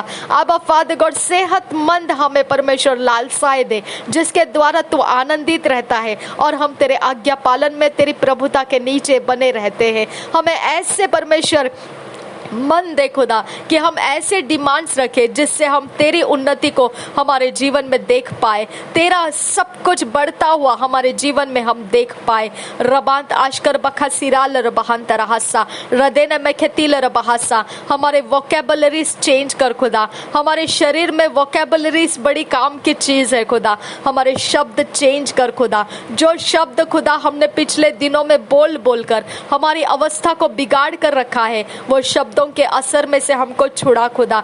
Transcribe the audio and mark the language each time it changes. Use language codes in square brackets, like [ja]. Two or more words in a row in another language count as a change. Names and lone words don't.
[hi] अब [en] Father God [hi] सेहतमंद हमें परमेश्वर लालसाएं दे, जिसके द्वारा तू आनंदित रहता है और हम तेरे आज्ञा पालन में तेरी प्रभुता के नीचे बने रहते हैं। हमें ऐसे परमेश्वर मन दे खुदा कि हम ऐसे डिमांड्स रखें जिससे हम तेरी उन्नति को हमारे जीवन में देख पाए, तेरा सब कुछ बढ़ता हुआ हमारे जीवन में हम देख पाए। रबांत आशकर बखा सिराल रबांत रहसा रदेन में खेतिल रबासा, हमारे [en] vocabularies change [hi] कर खुदा, हमारे शरीर में वोकेबलरीज बड़ी काम की चीज है खुदा, हमारे शब्द चेंज कर खुदा। जो शब्द खुदा हमने पिछले दिनों में बोल बोल कर हमारी अवस्था को बिगाड़ कर रखा है, वो शब्दों के असर में से हमको छुड़ा खुदा।